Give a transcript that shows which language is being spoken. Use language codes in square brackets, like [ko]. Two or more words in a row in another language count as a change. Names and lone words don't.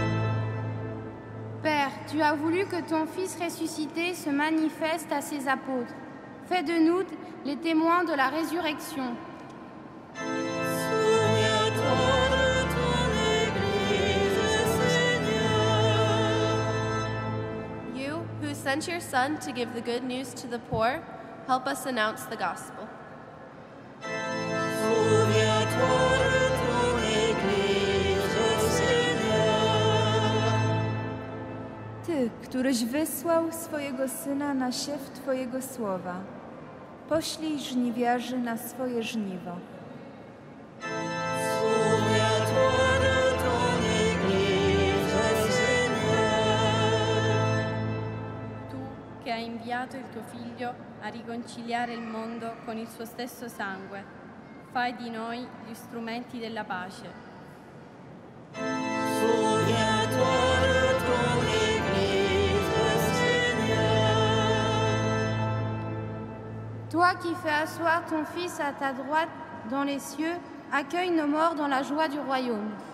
[fr] Père, tu as voulu que ton Fils ressuscité se manifeste à ses apôtres. Fais de nous les témoins de la résurrection. Souviens-toi de ton Église, Seigneur. [en] You, who sent your Son to give the good news to the poor, help us announce the gospel. [fr] Souviens-toi de ton Église, Seigneur. [pl] Ty, któryś wysłał swojego Syna na siew Twojego słowa, poślij żniwiarzy na swoje żniwo. [fr] Souviens-toi de ton Église, Seigneur. [it] Tu che hai inviato il tuo Figlio a riconciliare il mondo con il suo stesso sangue, fai di noi gli strumenti della pace. [fr] Souviens-toi de ton Église, Seigneur. Toi qui fais asseoir ton Fils à ta droite dans les cieux, accueille nos morts dans la joie du royaume.